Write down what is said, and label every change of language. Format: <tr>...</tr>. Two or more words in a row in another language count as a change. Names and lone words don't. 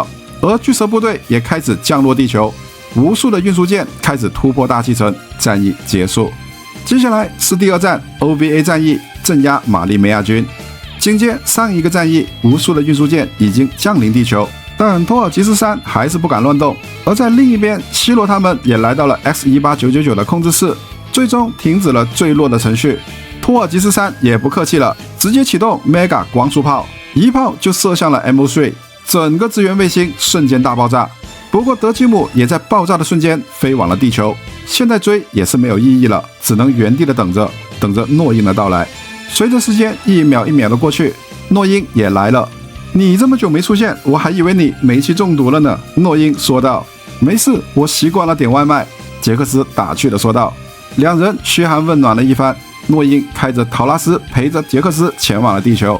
<zh>而巨蛇部隊也開始降落地球，無數的運輸艦開始突破大氣層，戰役結束。接下來是第2戰 OVA 戰役，鎮壓瑪麗梅亞軍。緊接上一個戰役，無數的運輸艦已經降臨地球，但托爾吉斯3還是不敢亂動。而在另一邊，希羅他們也來到了 S18999 的控制室，最終停止了墜落的程序。托爾吉斯3也不客氣了，直接啟動 Mega 光束炮，一炮就射向了 MO3， 整個資源衛星瞬間大爆炸。不過德基姆也在爆炸的瞬間飛往了地球，現在追也是沒有意義了，只能原地的等着諾因的到來。隨着時間一秒一秒的過去，諾因也來了。你這麼久沒出現，我還以為你煤氣中毒了呢，諾因說道。沒事，我習慣了點外賣，傑克斯打趣的說道。兩人噓寒問暖了一番，諾因開着陶拉斯陪着傑克斯前往了地球。</zh>